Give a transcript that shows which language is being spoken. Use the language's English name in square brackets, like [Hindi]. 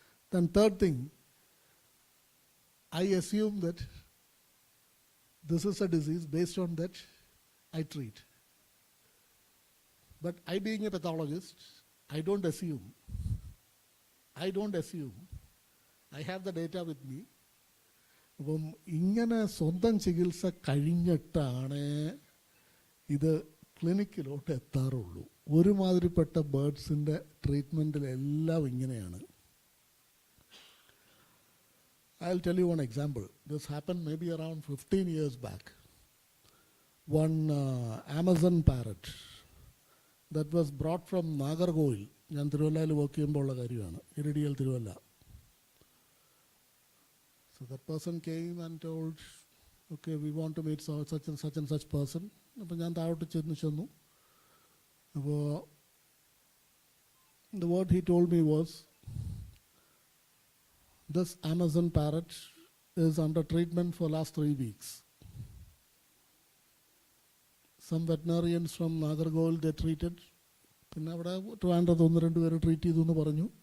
[English] Then third thing, I assume that this is a disease, based on that I treat. But I, being a pathologist, I don't assume. I have the data with me. [Malayalam] അപ്പം ഇങ്ങനെ സ്വന്തം ചികിത്സ കഴിഞ്ഞിട്ടാണ് ഇത് ക്ലിനിക്കിലോട്ട് എത്താറുള്ളൂ. ഒരുമാതിരിപ്പെട്ട ബേർഡ്സിൻ്റെ ട്രീറ്റ്മെൻറ്റിലെല്ലാം ഇങ്ങനെയാണ്. [English] I'll tell you one example. This happened maybe around 15 years back. One Amazon parrot that was brought from Nagarkoil. [Malayalam] ഞാൻ തിരുവല്ലയിൽ വർക്ക് ചെയ്യുമ്പോൾ ഉള്ള കാര്യമാണ്, ഇരിഡിയൽ Thiruvalla. [English] So that person came and told, okay, we want to meet such and such person. [Malayalam] അപ്പോൾ ഞാൻ താഴോട്ട് ചെന്നു. അപ്പോൾ [English] the word he told me was, this Amazon parrot is under treatment for last 3 weeks. Some veterinarians from Nagarkoil, they treated. [Malayalam] പിന്നെ അവിടെ ട്രിവാൻഡ്രത്ത് 1-2 പേര് treat ചെയ്തു എന്ന് പറഞ്ഞു.